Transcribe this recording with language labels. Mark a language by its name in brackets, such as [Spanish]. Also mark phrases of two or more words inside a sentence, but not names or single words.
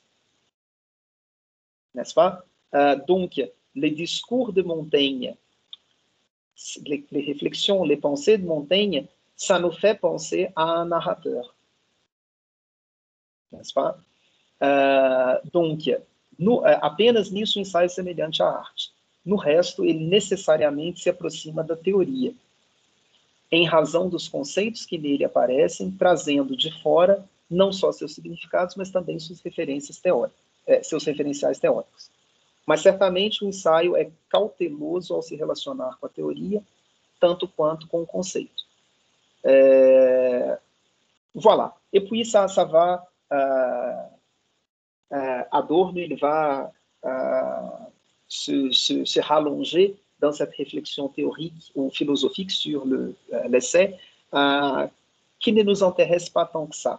[French] N'est-ce pas? Donc, les discours de Montaigne, les réflexions, les pensées de Montaigne, ça nous fait penser à un narrateur. N'est-ce pas? Donc, [Portuguese] apenas nisso o ensaio é semelhante à arte. No resto, ele necessariamente se aproxima da teoria, em razão dos conceitos que nele aparecem, trazendo de fora não só seus significados, mas também suas referências teóricas, seus referenciais teóricos. Mas certamente o ensaio é cauteloso ao se relacionar com a teoria, tanto quanto com o conceito. [French] Voilà. Et puis ça va, Adorno, il va se rallonger dans cette réflexion théorique ou philosophique sur l'essai, qui ne nous intéresse pas tant que ça.